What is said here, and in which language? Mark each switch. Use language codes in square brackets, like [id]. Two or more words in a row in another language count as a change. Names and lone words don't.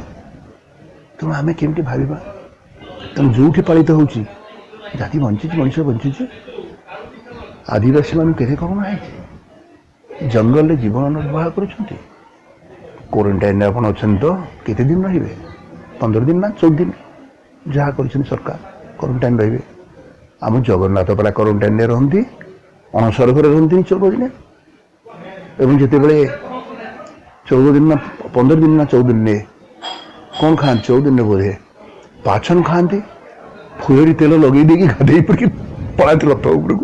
[or] ତେଣୁ ଆମେ କେମିତି ଭାବିବା? ତେଣୁ ଯେଉଁଠି ପାଳିତ ହେଉଛି ଜାତି ବଞ୍ଚିଛି, ମଣିଷ ବଞ୍ଚିଛି। ଆଦିବାସୀମାନଙ୍କୁ କେତେ କରୋନା ହେଇଛି, ଜଙ୍ଗଲରେ ଜୀବନ ନିର୍ବାହ କରୁଛନ୍ତି। କ୍ୱାରେଣ୍ଟାଇନ୍ରେ ଆପଣ ଅଛନ୍ତି ତ କେତେ ଦିନ ରହିବେ? 15 ଦିନ ନା 14 ଦିନ ଯାହା କରିଛନ୍ତି ସରକାର କ୍ୱାରେଣ୍ଟାଇନ୍ ରହିବେ। ଆମ ଜଗନ୍ନାଥ ପରା କ୍ୱାରେଣ୍ଟାଇନ୍ରେ ରହନ୍ତି, ଅଣସର ଘରେ ରହନ୍ତିନି 14 ଦିନ। ଏବଂ ଯେତେବେଳେ 14 ଦିନ ନା 15 ଦିନ ନା 14 ଦିନରେ କ'ଣ ଖାଆନ୍ତି, 14 ଦିନରେ ବୋଧେ ପାଚନ ଖାଆନ୍ତି, ଫୁଲରି ତେଲ ଲଗେଇ ଦେଇକି ଗାଧେଇ ପଡ଼ିକି ପଳାନ୍ତି ରଥ ଉପରକୁ।